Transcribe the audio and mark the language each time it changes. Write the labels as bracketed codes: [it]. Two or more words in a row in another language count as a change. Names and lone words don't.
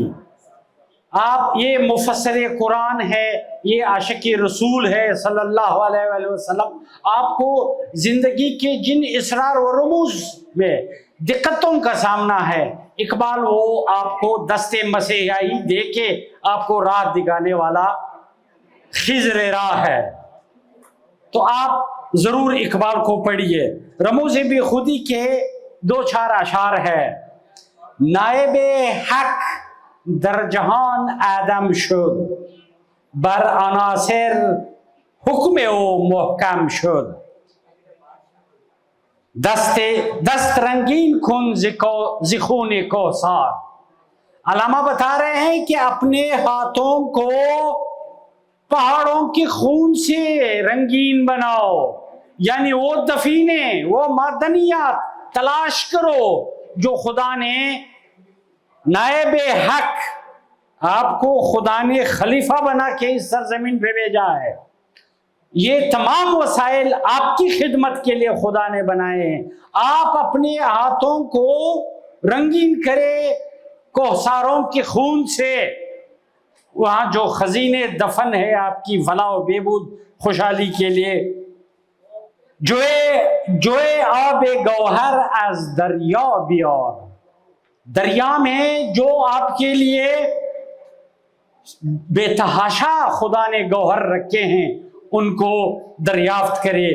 [ur] آپ، یہ مفسر قرآن ہے، یہ عاشق رسول ہے [ar] صلی اللہ علیہ وآلہ وسلم، [ur] آپ کو زندگی کے جن اسرار و رموز میں دقتوں کا سامنا ہے، اقبال وہ آپ کو دست مسیحائی دے کے آپ کو راہ دکھانے والا خضر راہ ہے۔ تو آپ ضرور اقبال کو پڑھیے۔ رموز بے خودی کے 2-4 اشعار ہے۔ [fa] نائب حق در جهان آدم شد، بر عناصر حکم او محکم شد، دست رنگین کن ز خون کوثر۔ [ur] علامہ بتا رہے ہیں کہ اپنے ہاتھوں کو پہاڑوں کے خون سے رنگین بناؤ، یعنی وہ دفینے، وہ معدنیات تلاش کرو جو خدا نے نائب حق آپ کو خدا نے خلیفہ بنا کے اس سرزمین پہ بھیجا ہے۔ یہ تمام وسائل آپ کی خدمت کے لیے خدا نے بنائے ہیں۔ آپ اپنے ہاتھوں کو رنگین کرے کوہساروں کے خون سے وہاں جو خزینے دفن ہے آپ کی فلاح و بہبود خوشحالی کے لیے, [fa] جوئے آب گوہر از دریا بیار, [ur] دریا میں جو آپ کے لیے بے تحاشا خدا نے گوہر رکھے ہیں ان کو دریافت کرے.